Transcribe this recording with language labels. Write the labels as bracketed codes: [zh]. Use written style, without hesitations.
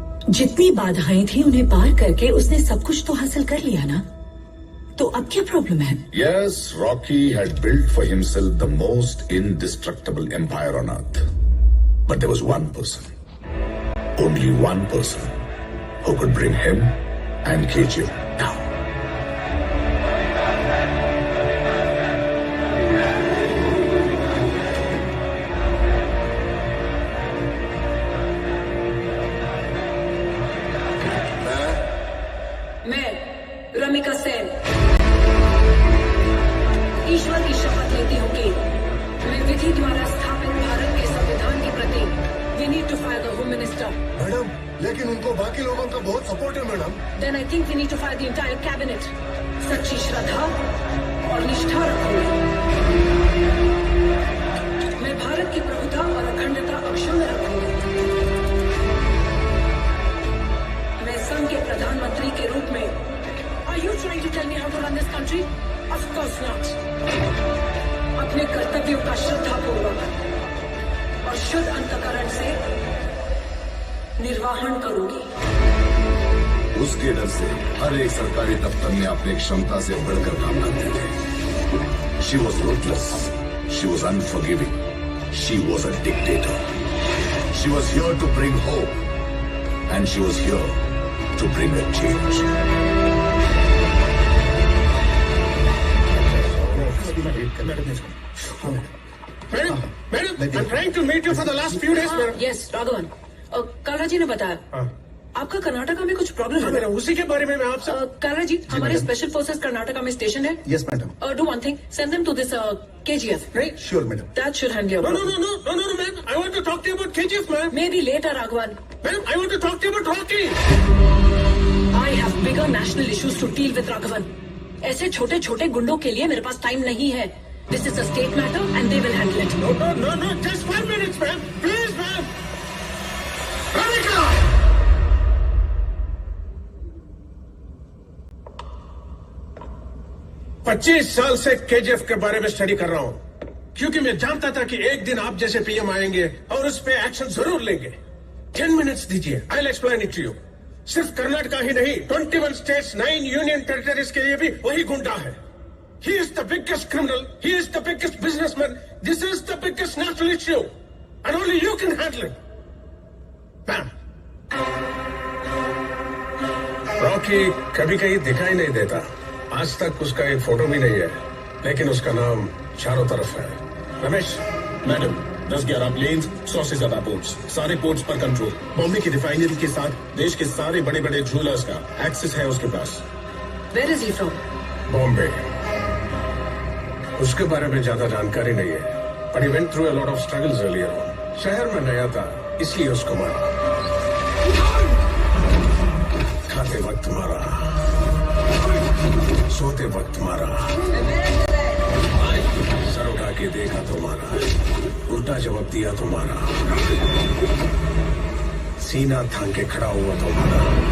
[hi] जितनी बाधाएं थी उन्हें पार करके उसने सब कुछ तो हासिल कर लिया ना, तो अब क्या प्रॉब्लम है? [en] Yes, Rocky had built for himself the most indestructible empire on earth. But there was one person, only one person, who could bring him and KGF down. [hi] Ramika Sen ईश्वर की शपथ लेती हूँ कि मैं विधि द्वारा स्थापित भारत के संविधान के प्रति [en] We need to fire the home minister. [hi] Madam, लेकिन उनको बाकी लोगों का बहुत सपोर्ट है madam. [en] Then I think we need to fire the entire cabinet. [hi] सच्ची श्रद्धा और निष्ठा रखूंगी। मैं भारत की प्रभुता और अखंडता अक्षुण्ण रखूंगी। मैं संघ के प्रधानमंत्री के रूप में [en] Are you trying to tell me how to run this country? Of course not. [hi] अपने कर्तव्यों का श्रद्धापूर्वक और शुद्ध अंतःकरण से निर्वाहन करूंगी। उसके डर से हर एक सरकारी दफ्तर में अपनी क्षमता से बढ़कर काम करते थे। [en] She was ruthless. She was unforgiving. She was a dictator. She was here to bring hope, and she was here to bring a change. Madam, I'm trying to meet you for the last few days, madam. Yes, Raghavan. [hi] काला जी ने बताया आपका कर्नाटका में कुछ problem है। उसी के बारे में मैं आपसे। काला जी, हमारे स्पेशल फोर्सेस कर्नाटका में स्टेशन है। [en] Yes madam. Do one thing, send them to this KGF। Right? Sure madam. That should handle your problem. No, ma'am. I want to talk to you about KGF, ma'am. Maybe later, Raghavan. Ma'am, I want to talk to you about Rocky. I have bigger national issues to deal with, Raghavan. [hi] ऐसे छोटे छोटे गुंडों के लिए मेरे पास time नहीं है। [en] This is a state matter and they will handle it. No. Just 5 minutes, ma'am. Please, ma'am. Ramika! [hi] पच्चीस साल से KGF के बारे में स्टडी कर रहा हूं, क्योंकि मैं जानता था कि एक दिन आप जैसे PM आएंगे और उस पे एक्शन जरूर लेंगे। 10 मिनट्स दीजिए, [en] I'll explain it to you. [hi] सिर्फ कर्नाटका ही नहीं, 21 स्टेट्स, 9 यूनियन टेरिटरीज के लिए भी वही गुंडा है। [en] He is the biggest criminal. He is the biggest businessman. This is the biggest national issue. And only you can handle it. Bam. [hi] Rocky कभी कहीं दिखाई नहीं देता। आज तक उसका एक फोटो भी नहीं है, लेकिन उसका नाम चारों तरफ है। रमेश। मैडम, 10-11 प्लेन्स, 100 से ज्यादा पोर्ट्स, सारे पोर्ट्स पर कंट्रोल। बॉम्बे की रिफाइनरी के साथ देश के सारे बड़े बड़े ज्वेलर्स का एक्सेस है उसके पास। [en] Where is he from? [hi] Bombay. उसके बारे में ज्यादा जानकारी नहीं है, [en] but he went through a lot of struggles earlier on. [hi] शहर में नया था, इसलिए उसको मारा। खाते वक्त मारा, सोते वक्त मारा। सर उठा के देखा तो मारा, उल्टा जवाब दिया तो मारा, सीना थाम के खड़ा हुआ तो मारा।